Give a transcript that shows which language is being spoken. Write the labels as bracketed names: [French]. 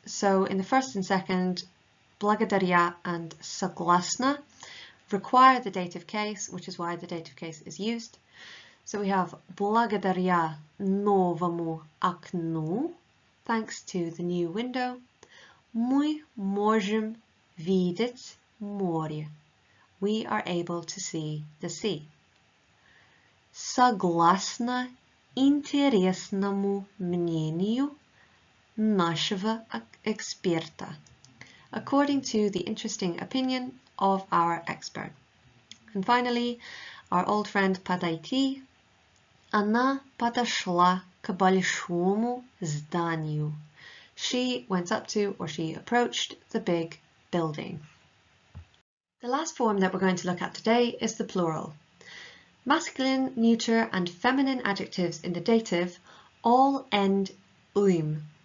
[English] So in the first and second, благодаря and согласно require the dative case, which is why the dative case is used. So we have [Russian] благодаря новому окну, [English] thanks to the new window, [Russian] мы можем видеть море. [English] We are able to see the sea. [Russian] Согласно интересному мнению нашего эксперта. [English] According to the interesting opinion of our expert. And finally, our old friend подойти. [Russian] Она подошла к большому зданию. [English] She went up to, or she approached, the big building. The last form that we're going to look at today is the plural. Masculine, neuter and feminine adjectives in the dative all end uim.